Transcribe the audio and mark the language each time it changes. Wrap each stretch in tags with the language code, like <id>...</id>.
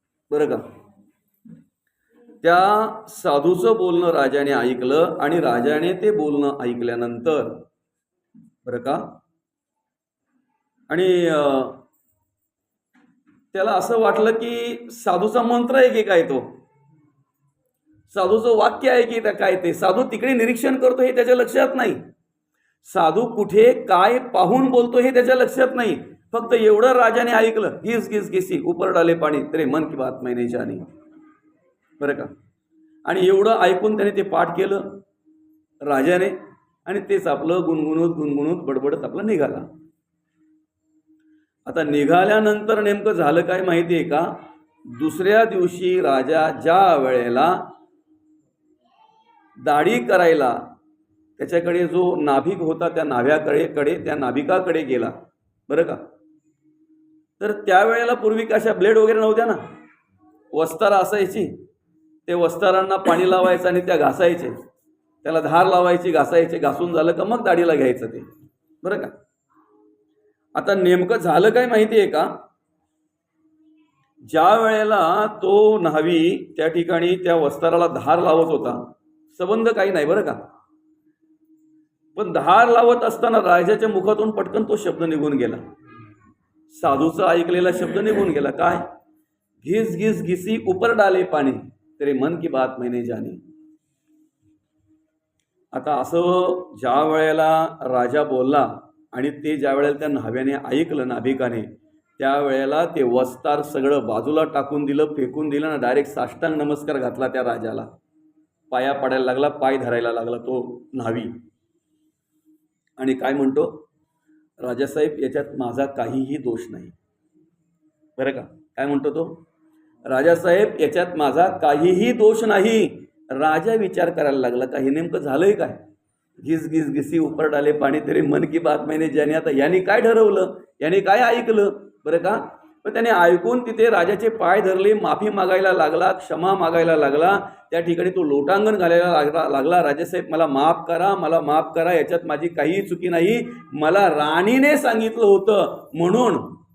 <mr>बरं का, त्या साधूचं बोलणं राजाने ऐकलं आणि राजाने ते बोलणं ऐकल्यानंतर बरं का, आणि त्याला असं वाटलं की साधूचा मंत्र आहे की काय, तो साधूचं वाक्य आहे की काय. ते साधू तिकडे निरीक्षण करतो हे त्याच्या लक्षात नाही. साधू कुठे काय पाहून बोलतो हे त्याच्या लक्षात नाही. फक्त एवढं राजाने ऐकलं,</mr> <hi>घिस घिस घिसी ऊपर डाले पाणी, तेरे मन की बात मैं नहीं जानी.</hi> <mr>बरं का, आणि एवढं ऐकून त्याने ते पाठ केलं राजाने, आणि तेच आपलं गुणगुणत गुणगुणत बडबडत आपलं निघाला. आता निघाल्यानंतर नेमकं झालं काय माहिती आहे का? दुसऱ्या दिवशी राजा ज्या वेळेला दाढी करायला त्याच्याकडे जो नाभिक होता त्या त्या नाभिकाकडे गेला. बरं का, तर त्यावेळेला पूर्वी कशा ब्लेड वगैरे नव्हत्या ना, वस्तारा असायची. ते वस्तारांना पाणी लावायचं आणि त्या घासायचे, त्याला धार लावायची, घासायचे. घासून झालं का मग दाढीला घ्यायचं ते. बरं का, आता नेमकं झालं काय माहिती आहे का? ज्या वेळेला तो न्हावी त्या ठिकाणी त्या वस्ताराला धार लावत होता, संबंध काही नाही बरं का, पण धार लावत असताना राजाच्या मुखातून पटकन तो शब्द निघून गेला. साधूचा ऐकलेला शब्द निघून गेला. काय?</mr> <hi>घिस घिस घिसी ऊपर डाले पाणी, तेरे मन की बात मैं नहीं जानी.</hi> <mr>आता असं ज्या वेळेला राजा बोलला आणि ते ज्या वेळेला त्या न्हाव्याने ऐकलं, नाभिकाने, त्यावेळेला ते वस्तार सगळं बाजूला टाकून दिलं, फेकून दिलं ना, डायरेक्ट साष्टांग नमस्कार घातला त्या राजाला. पाया पडायला लागला, पाय धरायला लागला तो न्हावी. आणि काय म्हणतो, राजासाहेब याच्यात माझा काहीही दोष नाही. बरं का, काय म्हणतो तो? राजासाहेब याच्यात माझा काहीही दोष नाही. राजा विचार करायला लागला, का हे नेमकं झालंय काय?</mr> <hi>घिस घिस घिसी ऊपर डाले पाणी, तेरे मन की बात मैंने जानी.</hi> <mr>आता याने काय ठरवलं, याने काय ऐकलं? बरं का, पण त्याने ऐकून तिथे राजाचे पाय धरले, माफी मागायला लागला, क्षमा मागायला लागला. त्या ठिकाणी तो लोटांगण घालायला लागला, राजासाहेब मला माफ करा, मला माफ करा, याच्यात माझी काहीही चुकी नाही, मला राणीने सांगितलं होतं म्हणून.</mr>